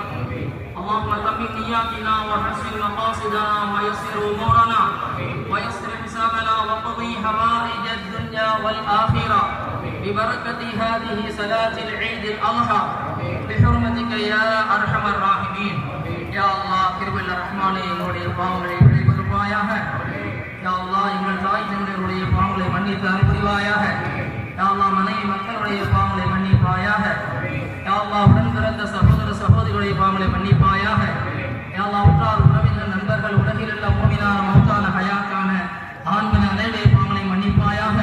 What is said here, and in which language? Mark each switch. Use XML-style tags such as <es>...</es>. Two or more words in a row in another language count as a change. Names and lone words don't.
<ar>اللهم تمم نياتنا وحسن مقاصدنا ويسر أمورنا ويسر حسابنا وقضي حوائج الدنيا والآخرة ببركة هذه صلاة العيد الأضحى بحرمتك يا أرحم الراحمين. يا الله</ar> <ta>கிருபையுள்ள ரஹ்மானே, எங்களுடைய பாவங்களை விளைவிப்பாயாக.</ta> <ar>يا الله,</ar> <ta>எங்கள் தாய் தந்தையருடைய பாவங்களை மன்னித்து அருள் புரிவாயாக.</ta> <ar>يا الله,</ar> <ta>மனைவி மக்களுடைய பாவங்களை மன்னிப்பாயாக.</ta> <ar>يا الله,</ar> <ta>உடன் பிறந்த சகோதர சகோதரிகளுடைய பாவங்களை மன்னிப்பாயாக.</ta> <ar>يا الله,</ar> <ta>உற்றார் உறவினர் நண்பர்கள் உலகில் உள்ள மூமினான மௌத்தான ஹயாத்தான ஆண்மன அனைவருடைய பாவங்களை மன்னிப்பாயாக.</ta>